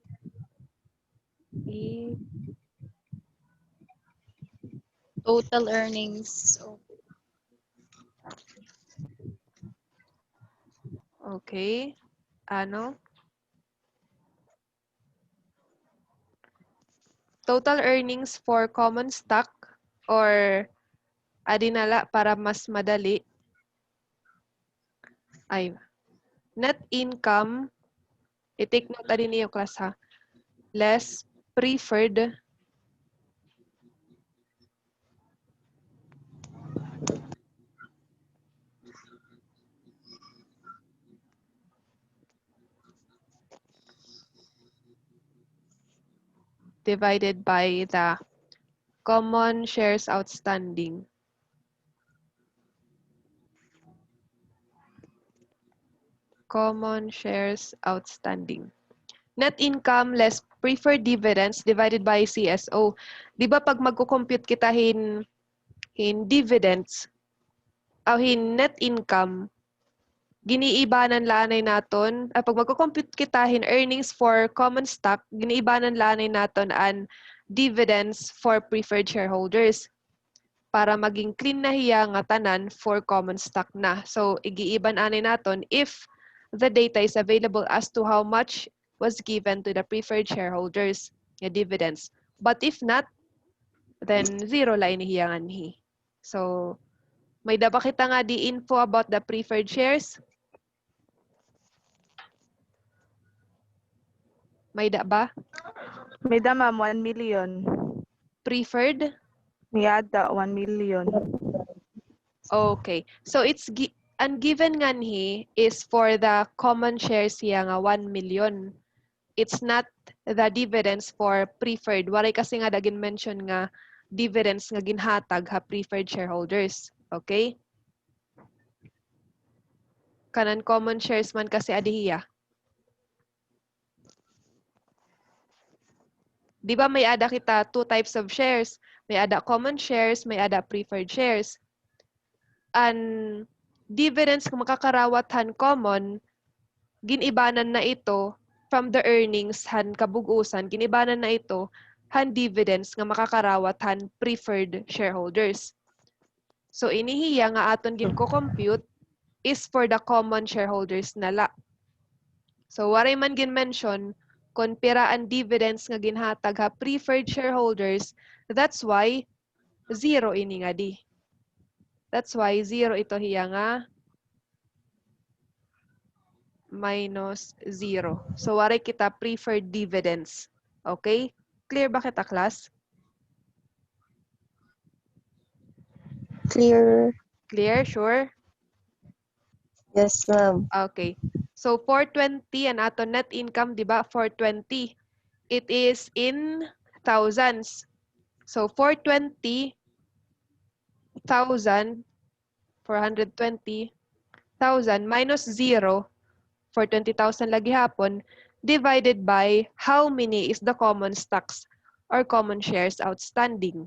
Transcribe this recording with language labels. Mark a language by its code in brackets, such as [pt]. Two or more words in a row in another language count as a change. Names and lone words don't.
[en] Total earnings. Okay. Ano? Total earnings for common stock or [war] adinala para mas madali ay [en] net income, [war] i-take note adin niyo class ha, [en] less preferred divided by the common shares outstanding. Common shares outstanding. Net income less preferred dividends divided by CSO. [war] Di ba pag magko-compute kita hin dividends o hin [en] net income, [war] giniibanan lanay naton, pag magko-compute kita hin [en] earnings for common stock, [war] giniibanan lanay naton an [en] dividends for preferred shareholders [war] para maging clean na hiya nga tanan for common stock na. [en] So, [war] igiiban anay naton [en] if the data is available as to how much was given to the preferred shareholders, the dividends. But if not, then zero [war] la inihiyangan hi. So, may daba kita nga di info about the preferred shares? May da ba? May da, ma'am, 1 million. [en] Preferred? [war] Miyada, 1 million. Okay. So, ang given nga ni [en] is for the common shares [war] siya nga 1 million. [en] It's not the dividends for preferred. [war] Waray kasi nga dagin mention nga dividends nga ginhatag ha [en] preferred shareholders. Okay? [war] Kanan [en] common shares [war] man kasi adihiya. Di ba may ada kita [en] two types of shares? [war] May ada [en] common shares, [war] may ada [en] preferred shares. [war] Ang dividends kung makakarawat han common, ginibanan na ito from the earnings han kabugusan, ginibanan na ito han dividends nga makakarawat han [en] preferred shareholders. [war] So inihiya nga aton ginko-compute is [en] for the common shareholders [war] nala. So waray man gin-mention kung pira ang dividends nga ginhatag ha [en] preferred shareholders, that's why zero [war] ini nga di. [en] That's why zero [war] ito hiya nga minus 0. So, waray kita [en] preferred dividends. [war] Okay? Clear ba kita, class? [en] Clear. Clear? Sure? Yes, ma'am. Okay. [war] So, 420, ang ato net income, di ba? [en] 420. It is in thousands. So, 420,000, 420,000 minus 0 for 20,000 [war] lagi hapon, [en] divided by how many is the common stocks or common shares outstanding.